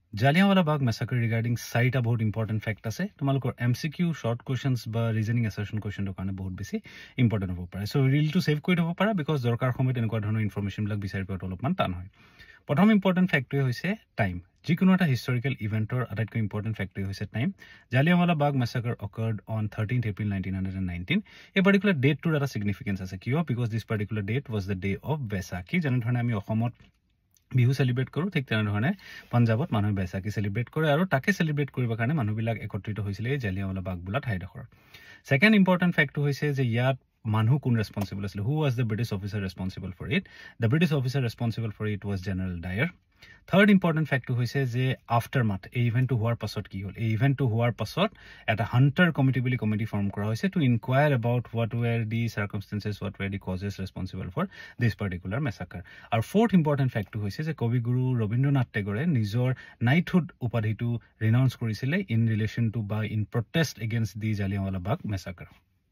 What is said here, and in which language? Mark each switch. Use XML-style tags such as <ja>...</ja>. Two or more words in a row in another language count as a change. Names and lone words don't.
<en>Jallianwala Bagh massacre regarding site a</en> <as>बहुत</as> <en>important fact</en> <as>আছে তোমালোকৰ</as> <en>MCQ short questions</en> <as>বা</as> <en>reasoning assertion question</en> <as>ৰ কাৰণে বহুত বেছি important হ'ব পাৰে</as> <en>so reel to save</en> <as>কৰি থব পাৰা because দৰকাৰ সময়ত এনেকুৱা ধৰণৰ ইনফৰমেশন বিলাক বিচাৰি পোৱাটো অলপমান টান হয় প্ৰথম</as> <en>important factor</en> <as>হৈছে time যিকোনো</as> <en>এটা historical eventৰ আটাইতকৈ important factor হৈছে time Jallianwala Bagh massacre occurred on 13th April 1919 a particular date to এটা significance</en> <as>আছে কিয়</as> <en>because this particular date was the day of Baisakhi</en> <as>যেনে ধৰণে আমি অসমত বিহু সেলিব্ৰেট কৰো ঠিক তেনেধৰণে পঞ্জাবত মানুহে বৈশাখী সেলিব্ৰেট কৰে আৰু তাকে সেলিব্ৰেট কৰিবৰ কাৰণে মানুহবিলাক একত্ৰিত হৈছিল এই জালিয়ানৱালা বাগ বুলা ঠাইডখৰ</as> <en>second important fact</en> <as>হৈছে যে ইয়াত মানুহ কোন ৰেসপন্সিবল আছিল</as> <en>who was the British officer responsible for it the British officer responsible for it was General Dyer third important fact</en> <as>হৈছে যে আফটাৰমাথ এই ইভেন্টটো হোৱাৰ পাছত কি হ'ল এই ইভেন্টটো হোৱাৰ পাছত এটা হান্টাৰ কমিটি বুলি কমিটি ফৰ্ম কৰা হৈছে</as> <en>to inquire about what were the circumstances what were the causes responsible for this particular massacre আৰু fourth important fact</en> <as>হৈছে যে কবিগুৰু ৰবীন্দ্ৰনাথ টেগৰে নিজৰ নাইটহুড উপাধিটো ৰিনাউন্স কৰিছিলে</as> <en>in relation to বা in protest against the Jallianwala Bagh massacre</en>